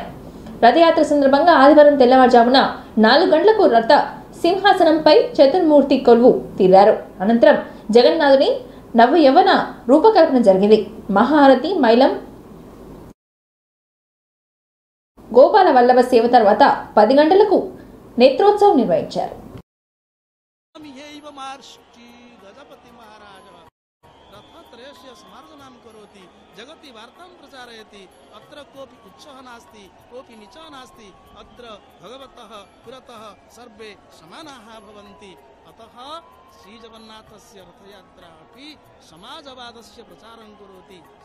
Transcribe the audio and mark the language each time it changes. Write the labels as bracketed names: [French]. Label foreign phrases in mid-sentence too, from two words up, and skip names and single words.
[Telugu] రథయాత్ర సందర్భంగా ఆదివారం తెల్లవారుజామున 4 గంటలకు రథ సింహాసనంపై చతుర్మూర్తి కొలువు తీరారు. అనంతరం జగన్నాథుని నవ యవ్వన రూపకల్పన జరిగింది. మహారథి మైలం గోపాల వల్లభ సేవ తర్వాత 10 గంటలకు నేత్రోత్సవం నిర్వహించారు. [Sanskrit] जगति वार्तां प्रचारयति अत्र कोऽपि उच्चः नास्ति कोऽपि नीचः नास्ति अत्र भगवतः पुरतः सर्वे समानाः भवन्ति अतः श्रीजगन्नाथस्य रथयात्रा अपि समाजवादस्य प्रचारं करोति